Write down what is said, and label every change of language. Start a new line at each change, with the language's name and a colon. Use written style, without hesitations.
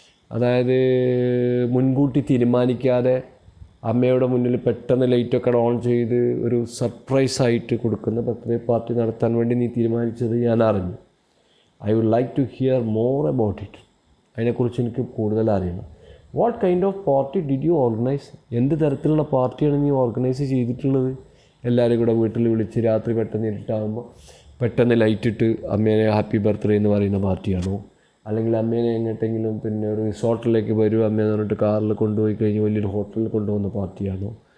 Malayalam: അതായത് മുൻകൂട്ടി തീരുമാനിക്കാതെ അമ്മയുടെ മുന്നിൽ പെട്ടെന്ന് ലൈറ്റൊക്കെ ഓൺ ചെയ്ത് ഒരു സർപ്രൈസായിട്ട് കൊടുക്കുന്ന ബർത്ത്ഡേ പാർട്ടി നടത്താൻ വേണ്ടി നീ തീരുമാനിച്ചത് ഞാൻ അറിഞ്ഞു.
English: I would like to hear more about it.
Malayalam: അതിനെക്കുറിച്ച് എനിക്ക് കൂടുതൽ അറിയണം.
English: What kind of party did you organise?
Malayalam: എന്ത് തരത്തിലുള്ള പാർട്ടിയാണ് നീ ഓർഗനൈസ് ചെയ്തിട്ടുള്ളത്? എല്ലാവരും കൂടെ വീട്ടിൽ വിളിച്ച് രാത്രി പെട്ടെന്ന് ഇരുട്ടാകുമ്പോൾ പെട്ടെന്ന് ലൈറ്റിട്ട് അമ്മേനെ ഹാപ്പി ബർത്ത്ഡേ എന്ന് പറയുന്ന പാർട്ടിയാണോ? അല്ലെങ്കിൽ അമ്മേനെ എങ്ങോട്ടെങ്കിലും പിന്നെ ഒരു റിസോർട്ടിലേക്ക് വരും അമ്മയെന്ന് പറഞ്ഞിട്ട് കാറിൽ കൊണ്ടുപോയി കഴിഞ്ഞ് വലിയൊരു ഹോട്ടലിൽ കൊണ്ടുപോകുന്ന പാർട്ടിയാണോ?